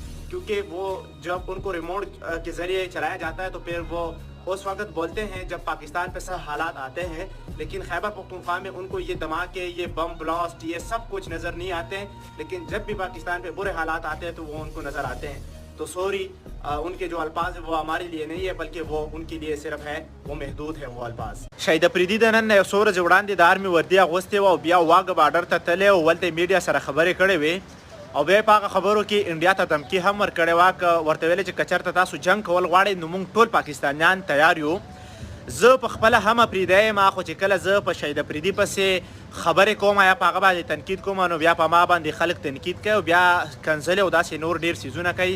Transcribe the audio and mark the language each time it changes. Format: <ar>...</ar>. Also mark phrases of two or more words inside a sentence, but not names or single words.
<ur>کیونکہ وہ جب ان کو ریموٹ کے ذریعے چلایا جاتا ہے تو پھر وہ اس وقت بولتے ہیں جب پاکستان پہ سب حالات آتے ہیں، لیکن خیبر پختونخوا میں ان کو یہ دھماکے، یہ</ur> <en>bomb blast,</en> <ur>یہ سب کچھ نظر نہیں آتے ہیں. لیکن جب بھی پاکستان پہ برے حالات آتے ہیں تو وہ ان کو نظر آتے ہیں. تو سوری، ان کے جو الفاظ ہے وہ ہمارے لیے نہیں ہے، بلکہ وہ ان کے لیے صرف ہے، وہ محدود ہے وہ الفاظ.</ur> <ps>शाहिद आफरीदी د نن 100 ورځې وړاندې د آرمي وردي اغوستې وه او بیا واګه بارډر ته تللی او ولته میډیا سره خبرې کړې وې او بیا په هغه خبرو کې انډیا ته دمکي هم ورکړې وه که ورته ویلې چې که چېرته تاسو جنګ کول غواړئ نو موږ ټول پاکستانیان تیار یو. زه په خپله هم افریدی یم، خو چې کله زه په شاهد افریدي پسې خبرې کوم یا په هغه باندې تنقید کوم نو بیا په ما باندې خلک تنقید کوي او بیا کنځلې او داسې نور ډېر څیزونه کوي.</ps>